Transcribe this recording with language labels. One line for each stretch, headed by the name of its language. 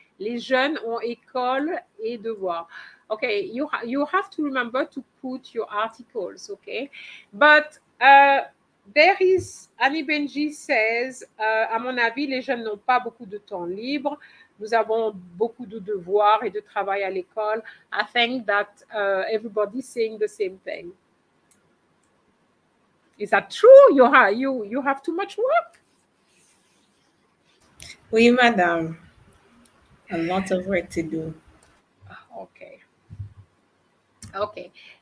French: Les jeunes ont école et devoir.
English: Okay, you have to remember to put your articles, okay? But there is,
French: Annie Benji says, à mon avis, les jeunes n'ont pas beaucoup de temps libre. Nous avons beaucoup de devoirs et de travail à l'école.
English: I think that everybody's saying the same thing. Is that true? You have too much work?
French: Oui, madame.
English: A lot of work to do. Okay. Okay.